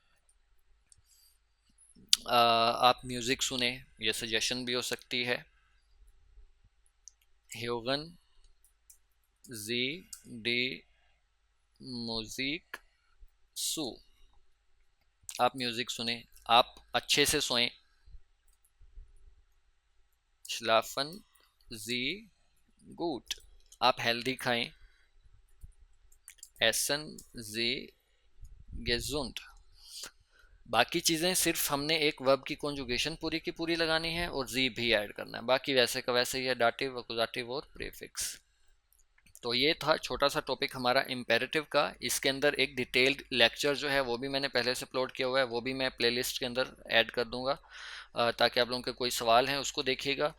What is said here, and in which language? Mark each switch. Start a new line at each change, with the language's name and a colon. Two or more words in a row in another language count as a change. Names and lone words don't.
Hindi: आप म्यूज़िक सुने, ये सजेशन भी हो सकती है।
German: hören Sie die Musik
Hindi: सू, आप म्यूज़िक सुने, आप अच्छे से सोएं।
German: schlafen Sie gut,
Hindi: आप हेल्दी खाएं।
German: essen Sie gesund,
Hindi: बाकी चीज़ें सिर्फ हमने एक वर्ब की कॉन्जुगेशन पूरी की पूरी लगानी है और जी भी ऐड करना है, बाकी वैसे का वैसे ही है,
German: Dativ Akkusativ
Hindi: और प्रीफिक्स। तो ये था छोटा सा टॉपिक हमारा इम्पेरेटिव का। इसके अंदर एक
English: detailed lecture
Hindi: जो है वो भी मैंने पहले से अपलोड किया हुआ है, वो भी मैं प्लेलिस्ट के अंदर ऐड कर दूंगा, ताकि आप लोगों के कोई सवाल हैं उसको देखिएगा।